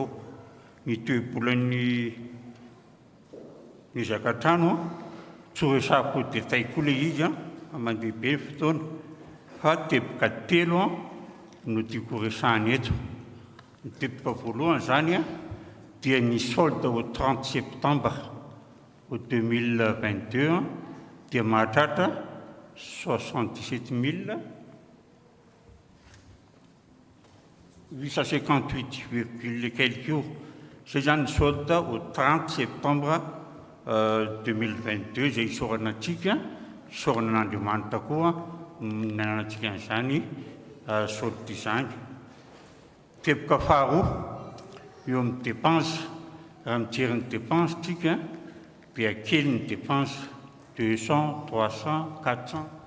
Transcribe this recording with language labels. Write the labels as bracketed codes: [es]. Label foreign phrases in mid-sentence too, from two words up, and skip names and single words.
[mg] Ny toe-bolan'ny ezaka-trano tsy ho resahako detay koa ilay izy aman-dehibe ny fotoana, fa teboka telo no tiako resahany eto. Ny teboka voalohany zany dia ny [fr] solde au 30 septembre au 2022 [mg] dia mahatratra 77 858 [fr] quelques euros. C'est un solde au 30 septembre 2022. [mg] J'ai sorana antsika, sorana n'Andriamanitra koa nanantsika an'izany solde izany. Teboka faharoa eo amin'ny dépense, raha mijery ny dépense tsika dia kely ny dépense 200, 300, 400.